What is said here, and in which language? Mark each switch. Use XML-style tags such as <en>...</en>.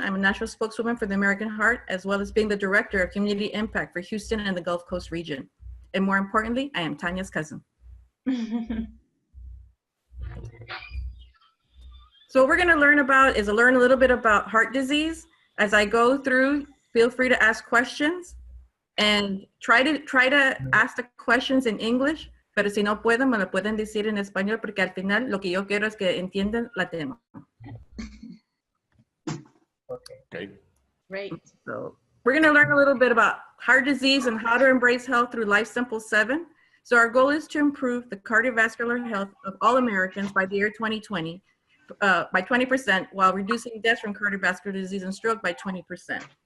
<en>I'm a national spokeswoman for the American Heart, as well as being the Director of Community Impact for Houston and the Gulf Coast region. And more importantly, I am Tanya's cousin. So what we're gonna learn about is learn a little bit about heart disease. As I go through, feel free to ask questions and try to ask the questions in English,</en> <es>pero si no pueden, me lo pueden decir en español porque al final lo que yo quiero es que entiendan la tema.</es> <en>Okay. Great. So we're going to learn a little bit about heart disease and how to embrace health through Life Simple 7. So our goal is to improve the cardiovascular health of all Americans by the year 2020 by 20% while reducing deaths from cardiovascular disease and stroke by 20%.</en>